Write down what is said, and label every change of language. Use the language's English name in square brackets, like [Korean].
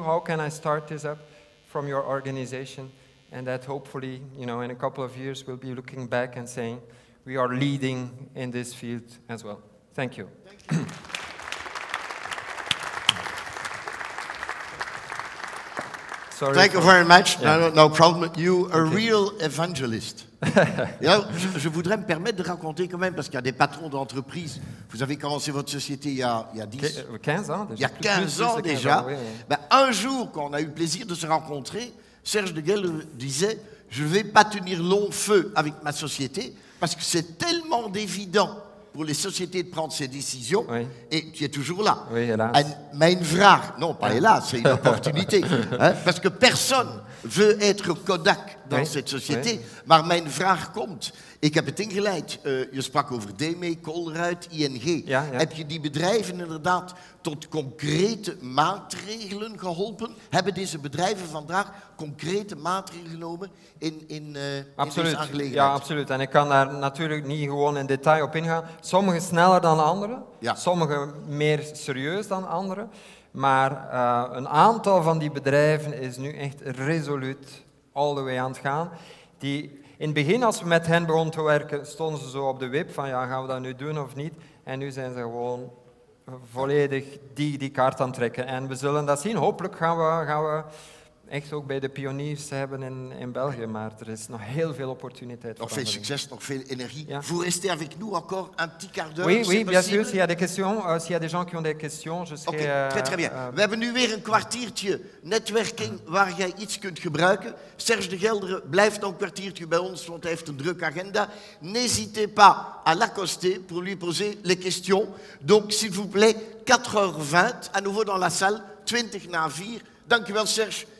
[English] How can I start this up from your organization? And that hopefully, you know, in a couple of years, we'll be looking back and saying, we are leading in this field as well. Thank you. Thank you. Sorry. Thank you very much. No problem. You are a real evangelist. [French] Je voudrais me permettre de raconter quand même, parce qu'il y a des patrons d'entreprise. Vous avez commencé votre société il y a 15 ans déjà. Il y a 15 ans déjà. Oui. Ben, un jour, quand on a eu le plaisir de se rencontrer, Serge de Gheldere disait « Je ne vais pas tenir long feu avec ma société, parce que c'est tellement évident pour les sociétés de prendre ces décisions, et tu es toujours là. » Oui, hélas. Mais une vraag, non pas hélas, c'est une opportunité. Parce que personne veut être Kodak dans cette société, [Dutch] maar mijn vraag komt. Ik heb het ingeleid. Je sprak over DME, Colruyt, ING. Heb je die bedrijven inderdaad tot concrete maatregelen geholpen? Hebben deze bedrijven vandaag concrete maatregelen genomen in deze aangelegenheid? Ja, absoluut. En ik kan daar natuurlijk niet gewoon in detail op ingaan. Sommige sneller dan anderen, sommige meer serieus dan anderen. Maar een aantal van die bedrijven is nu echt resoluut [English] all the way [Dutch] aan het gaan. Die, in het begin, als we met hen begonnen te werken, stonden ze zo op de wip van ja, gaan we dat nu doen of niet? En nu zijn ze gewoon volledig die kaart aan het trekken. En we zullen dat zien. Hopelijk gaan we echt ook bij de pioniers hebben in België, maar er is nog heel veel opportuniteit. Nog veel succes, nog veel energie. [French] Vous restez avec nous encore un petit quart d'heure? Oui, bien sûr. S'il y a des questions, s'il y a des gens qui ont des questions, je serai... Très bien. [Dutch] We hebben nu weer een kwartiertje netwerking waar jij iets kunt gebruiken. Serge de Gheldere blijft nog een kwartiertje bij ons, want hij heeft een drukke agenda. [French] N'hésitez pas à l'accoster pour lui poser les questions. Donc, s'il vous plaît, 4h20, à nouveau dans la salle, 4:20. [Dutch] Dank u wel, [French] Serge.